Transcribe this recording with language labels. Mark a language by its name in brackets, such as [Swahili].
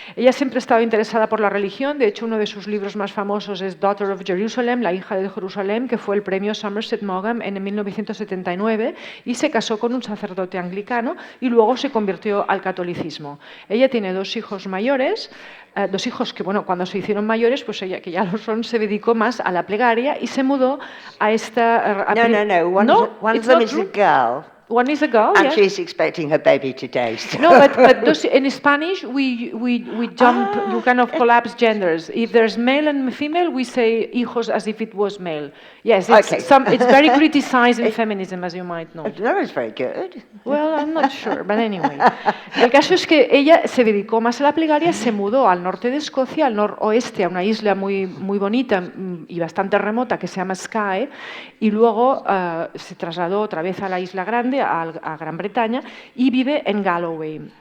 [Spanish] Ella siempre estaba interesada por la religión. De hecho, uno de sus libros más famosos es Daughter of Jerusalem, la hija de Jerusalén, que fue el premio Somerset Maugham en 1979, y se casó con un sacerdote anglicano y luego se convirtió al catolicismo. Ella tiene dos hijos mayores, dos hijos que, cuando se hicieron mayores, pues ella, que ya lo son, se dedicó más a la plegaria y se mudó a esta... [English] No. One of them is a girl. One is a girl, and yes. she's expecting her baby today. So. No, but in Spanish we jump, you kind of collapse genders. If there's male and female, we say hijos as if it was male. Yes, it's very criticized in feminism, as you might know. No, it's very good. Well, I'm not sure, but anyway. [Spanish] El caso es que ella se dedicó más a la plegaria, se mudó al norte de Escocia, al noroeste, a una isla muy, muy bonita y bastante remota que se llama Skye, y luego se trasladó otra vez a la isla grande, a Gran Bretaña, y vive en Galloway.